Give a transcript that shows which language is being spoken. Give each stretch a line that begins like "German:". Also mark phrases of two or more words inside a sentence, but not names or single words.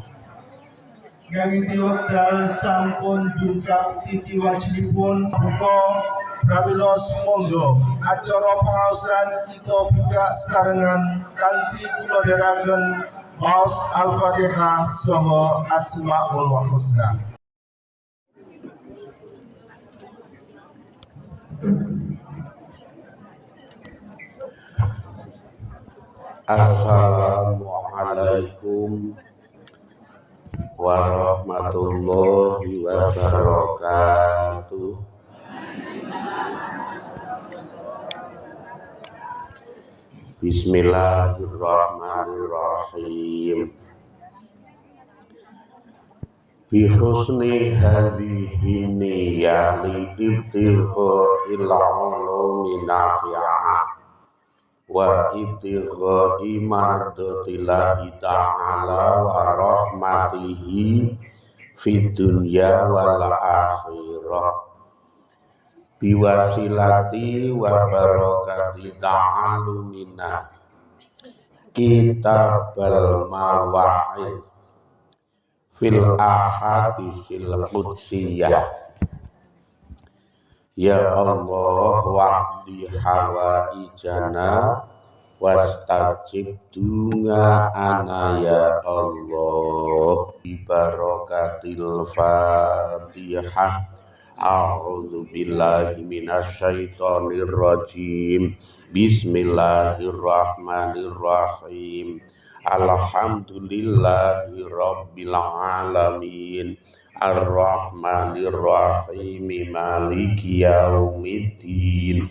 Javanese: Ngangiti wekdal sampun dungkap titiwajibipun buka pramila sumangga acara pangaosan kita buka sarengan kanthi kula dherekaken maos Al-Fatihah saha Asmaul Husna.
Arabic: السلام عليكم ورحمة الله وبركاته. بسم الله الرحمن الرحيم. بحسن هذه النية لابتغاء العلوم النافعة وابتغاء مرضاة الله تعالى ورحمته في الدنيا والآخرة بوسيلة وبركة تعلمنا كتاب المواعظ في الأحاديث القدسية. يا الله واقض حوائجنا واستجب دعاءنا يا الله ببركة الفاتحة. أعوذ بالله من الشيطان الرجيم. بسم الله الرحمن الرحيم. الحمد لله رب العالمين. الرحمن الرحيم، مالك يوم الدين.